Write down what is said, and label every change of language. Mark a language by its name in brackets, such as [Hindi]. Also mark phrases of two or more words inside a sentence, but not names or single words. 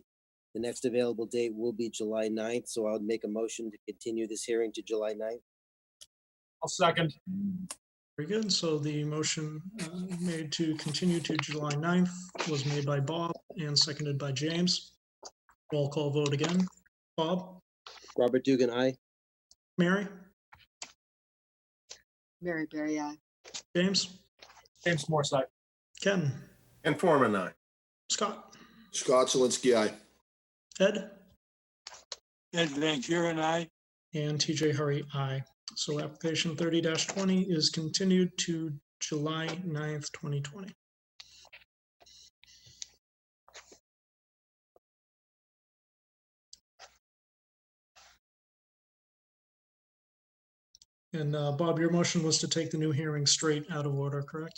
[English] The next available date will be July 9th, so I'll make a motion to continue this hearing to July 9th. I'll second. Very good. So the motion made to continue to July 9th was made by Bob and seconded by James. Roll call vote again. Bob? Robert Dugan, aye. Mary? Mary Berry, aye. James? James Morse, aye. Ken? Ken Forman, aye. Scott? Scott Zelinski, aye. Ed? Ed Van Kuren, aye. And TJ Hurry, aye. So application 30-20 is continued to July 9th, 2020. And Bob, your motion was to take the new hearing straight out of order, correct?